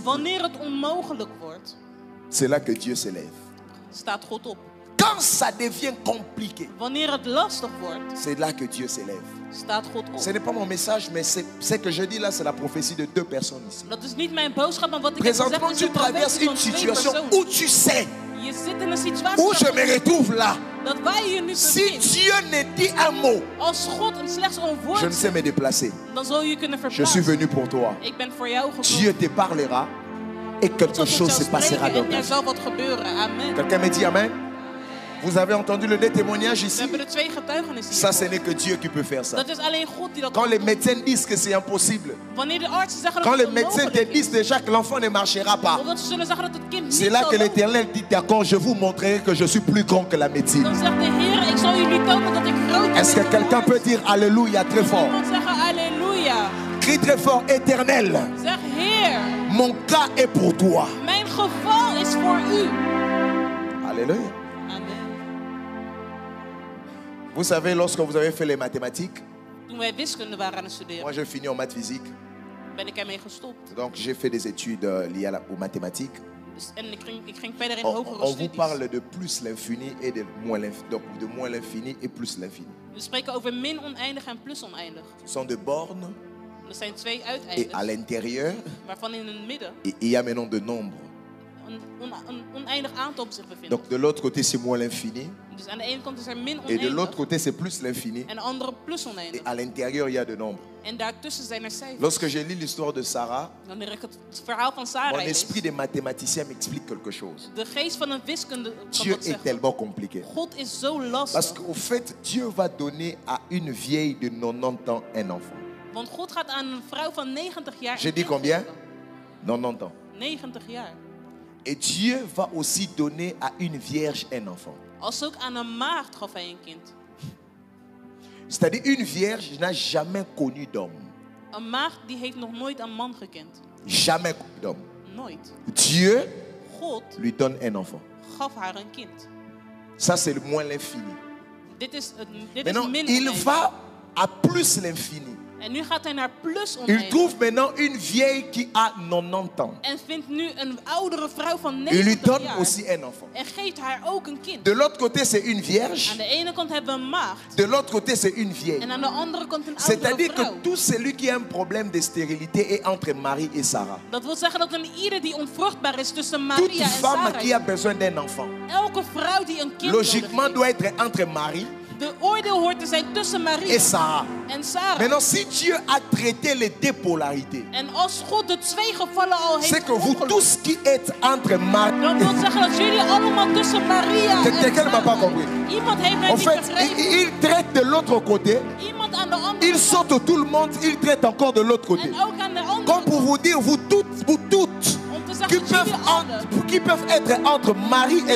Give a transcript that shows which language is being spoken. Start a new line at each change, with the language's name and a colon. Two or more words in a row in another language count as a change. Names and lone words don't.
Dutch: Wanneer het onmogelijk wordt,
French: c'est là que Dieu s'élève.
Dutch: staat God op.
French: Quand ça devient compliqué,
Dutch: Wanneer het lastig wordt,
French: c'est là que Dieu s'élève.
Dutch: staat God op.
French: Ce n'est pas mon message, mais ce que je dis là, c'est la prophétie de 2 personnes ici.
Dutch: Dat is niet mijn boodschap, maar wat ik heb gezegd
French: Présentement,
Dutch: is
French: tu
Dutch: een
French: traverses
Dutch: profetie van
French: une
Dutch: 2
French: situation
Dutch: personen.
French: où tu sais,
Dutch: Je zit in een situatie
French: où je me retrouve là.
Dutch: dat wij hier nu
French: Si
Dutch: bevinden.
French: Dieu ne dit un mot,
Dutch: Als God slechts een
French: je
Dutch: woord
French: ne sais
Dutch: zegt,
French: me déplacer.
Dutch: dan zal je je kunnen
French: Je suis
Dutch: verplaatsen.
French: venu pour toi.
Dutch: Ik ben voor jou gekomen.
French: Dieu te parlera et quelque
Dutch: Tot
French: chose se
Dutch: jou
French: passera
Dutch: spreken
French: dans
Dutch: en
French: ta
Dutch: er
French: vie.
Dutch: zal wat gebeuren.
French: Amen. Quelqu'un me dit Amen. Vous avez entendu le deux témoignages
Dutch: We
French: ici?
Dutch: hebben er 2 getuigenissen
French: Ça, ce
Dutch: hier.
French: n'est que Dieu qui peut faire ça.
Dutch: Dat is alleen God die dat
French: Quand
Dutch: kan
French: les
Dutch: doen.
French: médecins disent que c'est impossible,
Dutch: Wanneer de artsen zeggen
French: quand
Dutch: dat
French: les
Dutch: het
French: médecins te
Dutch: onmogelijk
French: disent
Dutch: is,
French: déjà que l'enfant ne marchera pas,
Dutch: omdat ze zullen zeggen dat het kind
French: c'est
Dutch: niet
French: là
Dutch: zal
French: que
Dutch: lopen,
French: l'Éternel dit d'accord, je vous montrerai que je suis plus grand que la médecine.
Dutch: dan zegt de Heer, ik zal jullie tonen dat ik groter
French: Est-ce que
Dutch: ben.
French: quelqu'un peut dire Alléluia très fort?
Dutch: Iemand zeggen halleluja.
French: Crie très fort, Éternel,
Dutch: Zeg Heer,
French: mon cas est pour toi.
Dutch: mijn geval is voor u.
French: Alléluia. Amen. Vous savez, lorsque vous avez fait les mathématiques,
Dutch: Toen wij wiskunde waren aan het
French: moi
Dutch: studeren,
French: j'ai fini en maths physique,
Dutch: ben ik ermee gestopt.
French: donc j'ai fait des études liées aux mathématiques.
Dutch: En ik ging verder in
French: On
Dutch: hogere
French: vous
Dutch: studies.
French: parle de plus l'infini et de moins l'infini, donc de moins l'infini et plus l'infini.
Dutch: We spreken over min oneindig en plus oneindig.
French: Ce sont des bornes
Dutch: Er zijn 2
French: et à
Dutch: uiteindes,
French: l'intérieur,
Dutch: waarvan in het midden
French: il y a maintenant de nombres.
Dutch: een oneindig aantal op zich bevindt.
French: Donc de l'autre côté, c'est moins l'infini.
Dutch: Dus aan de ene kant is er min
French: Et de l'autre
Dutch: oneindig.
French: côté, c'est plus l'infini.
Dutch: En de andere plus
French: Et
Dutch: oneindig.
French: à l'intérieur, il y a de nombres.
Dutch: En daartussen zijn er cijfers.
French: Lorsque je lis l'histoire de Sarah,
Dutch: Wanneer ik het verhaal van
French: mon
Dutch: Sarah
French: esprit
Dutch: lees,
French: de mathématicien m'explique quelque chose.
Dutch: de geest van een wiskunde kan
French: Dieu
Dutch: dat
French: est
Dutch: zeggen.
French: tellement compliqué.
Dutch: God is zo
French: Parce
Dutch: lastig.
French: qu'au fait, Dieu va donner à une vieille de 90 ans un enfant.
Dutch: Want God gaat aan een vrouw van 90 jaar
French: Je
Dutch: een
French: dis
Dutch: kind
French: combien?
Dutch: geven.
French: 90 ans.
Dutch: 90 jaar.
French: Et Dieu va aussi donner à une vierge un enfant.
Dutch: Als ook aan een maagd gaf hij een kind.
French: C'est-à-dire une vierge n'a jamais connu d'homme.
Dutch: Een maagd die heeft nog nooit een man gekend.
French: Jamais connu d'homme.
Dutch: Nooit.
French: Dieu
Dutch: God
French: lui donne un enfant.
Dutch: gaf haar een kind.
French: Ça, c'est le moins l'infini.
Dutch: Dit is min
French: Maintenant, il
Dutch: oneindig.
French: va à plus l'infini.
Dutch: En nu gaat hij naar plus
French: Il
Dutch: oneindig.
French: trouve maintenant une vieille qui a 90 ans.
Dutch: En vindt nu een oudere vrouw van
French: Il lui
Dutch: 90
French: donne
Dutch: jaar.
French: aussi un enfant.
Dutch: En geeft haar ook een kind.
French: De l'autre côté, c'est une
Dutch: Aan
French: vierge.
Dutch: de ene kant hebben we een maagd.
French: De l'autre côté, c'est une vieille.
Dutch: En aan de andere kant een oudere
French: C'est-à-dire
Dutch: vrouw.
French: que tout celui qui a un problème de stérilité est entre Marie et Sarah.
Dutch: Dat wil zeggen dat een ieder die onvruchtbaar is tussen
French: Toute
Dutch: Maria en
French: femme qui a
Dutch: Sarah.
French: besoin d'un enfant,
Dutch: Elke vrouw die een kind
French: logiquement,
Dutch: nodig
French: doit
Dutch: heeft.
French: être entre Marie
Dutch: De oordeel hoort te zijn tussen Maria
French: et Sarah.
Dutch: en Sarah.
French: Maintenant, si Dieu a traité les deux polarités,
Dutch: En als God de twee gevallen al
French: c'est
Dutch: heeft
French: que vous
Dutch: opgelost,
French: tous qui êtes entre Marie,
Dutch: dan wil zeggen dat jullie allemaal tussen Maria en
French: quelqu'un ne m'a pas
Dutch: Sarah.
French: compris.
Dutch: Iemand heeft mij
French: En
Dutch: niet
French: fait,
Dutch: begrepen.
French: il traite de l'autre côté,
Dutch: Iemand aan de andere
French: il
Dutch: kant.
French: saute tout le monde, il traite encore de l'autre côté.
Dutch: En ook aan de andere
French: Comme pour
Dutch: kant.
French: vous dire, vous toutes,
Dutch: Om te zeggen dat jullie allen
French: qui peuvent être entre Marie et